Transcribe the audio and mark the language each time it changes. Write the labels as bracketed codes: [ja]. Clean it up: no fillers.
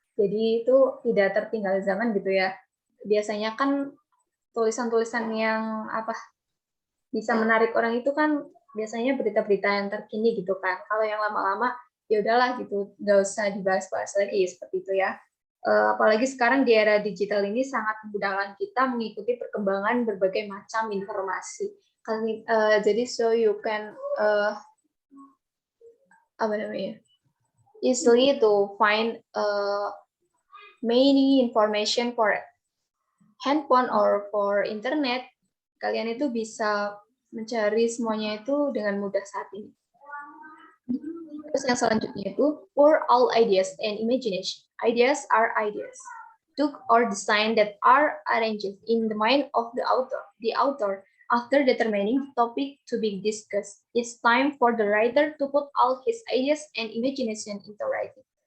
[id] Jadi itu tidak tertinggal zaman gitu ya. Biasanya kan tulisan-tulisan yang bisa menarik orang itu kan biasanya berita-berita yang terkini gitu kan. Kalau yang lama-lama ya udahlah gitu, nggak usah dibahas-bahas lagi seperti itu ya. Apalagi sekarang di era digital ini sangat memudahkan kita mengikuti perkembangan berbagai macam informasi. Jadi [en] so you can easily to find many information for handphone or for internet. [id] Kalian itu bisa mencari semuanya itu dengan mudah saat ini. Terus yang selanjutnya itu [en] pour all ideas and imagination. Ideas are ideas, took or design that are arranged in the mind of the author. The author After determining the topic to be discussed, it's time for the writer to put all his ideas and imagination into writing.